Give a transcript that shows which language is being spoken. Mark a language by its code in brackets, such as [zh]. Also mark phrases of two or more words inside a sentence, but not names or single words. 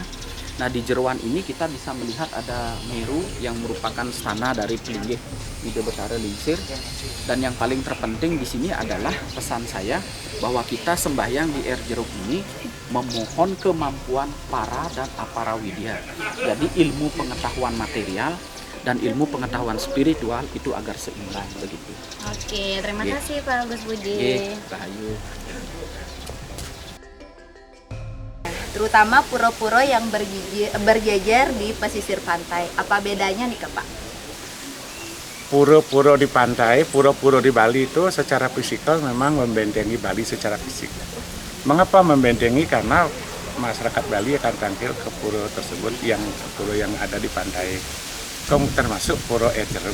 [id] Nah di Jeruan ini kita bisa melihat ada Meru yang merupakan stana dari pelinggih Ide Betara Lingsir, dan yang paling terpenting di sini adalah pesan saya bahwa kita sembahyang di Air Jeruk ini memohon kemampuan para dan apara widya. Jadi ilmu pengetahuan material dan ilmu pengetahuan spiritual itu agar seimbang begitu. Oke, terima kasih Pak Agus Budi. Rahayu. terutama pura-pura yang berjejer di pesisir pantai. Apa bedanya nih Pak? Pura-pura di pantai, pura-pura di Bali itu secara fisikal memang membentengi Bali secara fisik. Mengapa membentengi? Karena masyarakat Bali akan tampil ke pura tersebut, pura yang ada di pantai, termasuk pura Jeruk.